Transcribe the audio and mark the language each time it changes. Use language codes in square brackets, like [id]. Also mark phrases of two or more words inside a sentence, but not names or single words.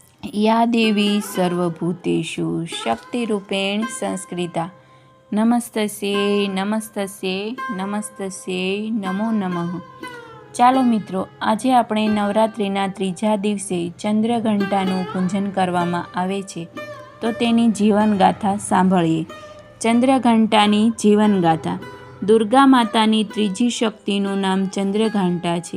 [sa] या देवी सर्वभूतेषु शक्तिरूपेण संस्कृता नमस्तस्यै नमस्तस्यै नमस्तस्यै नमो नमः। [gu] ચાલો મિત્રો, આજે આપણે નવરાત્રિના ત્રીજા દિવસે ચંદ્રઘંટાનું પૂજન કરવામાં આવે છે, તો તેની જીવનગાથા સાંભળીએ। ચંદ્રઘંટાની જીવનગાથા। દુર્ગા માતાની ત્રીજી શક્તિનું નામ ચંદ્રઘંટા છે।